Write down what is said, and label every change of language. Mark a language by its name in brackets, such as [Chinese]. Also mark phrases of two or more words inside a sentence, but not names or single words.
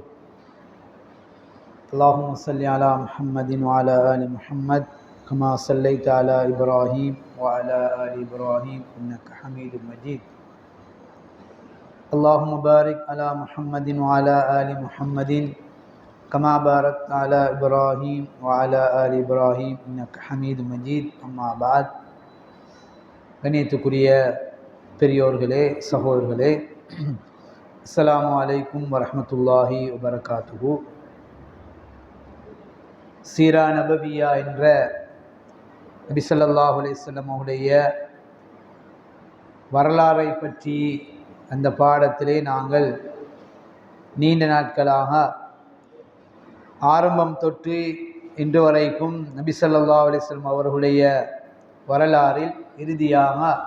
[Arabic] اللهم صل على محمد وعلى آل محمد كما صليت على إبراهيم وعلى آل إبراهيم إنك حميد مجيد. اللهم بارك على محمد وعلى آل محمد كما باركت على إبراهيم وعلى آل إبراهيم إنك حميد مجيد. أما بعد. [Tamil] கண்ணியத்துக்குரிய பெரியோர்களே, சகோதரர்களே, [Arabic] السلام عليكم ورحمة الله وبركاته. سيرة نبوية [Tamil] என்ற நபி [Arabic] صلى الله عليه وسلم [Tamil] அவருடைய வரலாறை பற்றி அந்த பாடத்திலே நாங்கள் நீண்ட நாட்களாக ஆரம்பம் தொட்டு இன்று வரைக்கும் நபி [Arabic] صلى الله عليه وسلم [Tamil] அவர்களுடைய வரலாறில் இறுதியாக